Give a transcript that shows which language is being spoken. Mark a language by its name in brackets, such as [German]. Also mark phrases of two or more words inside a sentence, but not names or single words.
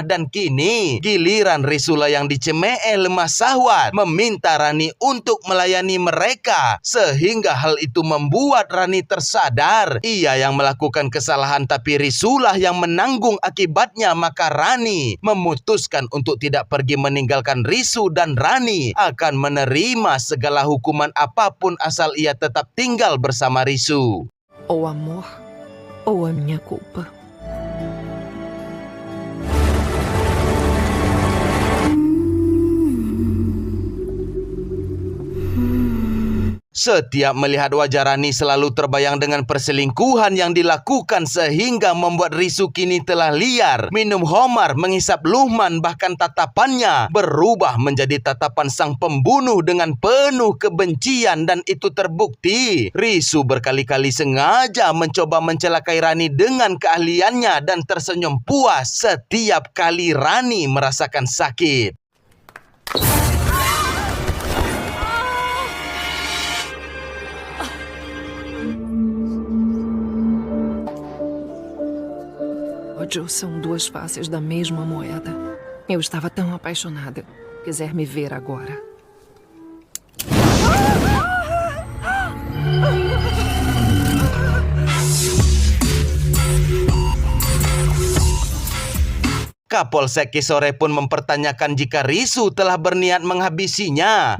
[Indonesian] Dan kini giliran Risula yang dicemee lemah sahwat meminta Rani untuk melayani mereka, sehingga hal itu membuat Rani tersadar ia yang melakukan kesalahan tapi Risulah yang menanggung akibatnya. Maka Rani memutuskan untuk tidak pergi meninggalkan Risu, dan Rani akan menerima segala hukuman apapun asal ia tetap tinggal bersama Risu. [Portuguese] Ou amor, ou a minha culpa. [Indonesian] Setiap melihat wajah Rani selalu terbayang dengan perselingkuhan yang dilakukan, sehingga membuat Risu kini telah liar, minum homar, menghisap luhman, bahkan tatapannya berubah menjadi tatapan sang pembunuh dengan penuh kebencian. Dan itu terbukti. Risu berkali-kali sengaja mencoba mencelakai Rani dengan keahliannya dan tersenyum puas setiap kali Rani merasakan sakit. [Portuguese] Ódio são duas faces da mesma moeda. Eu estava tão apaixonada. Quiser me ver agora. [Indonesian] Kapolsek Kisore pun mempertanyakan jika Risu telah berniat menghabisinya.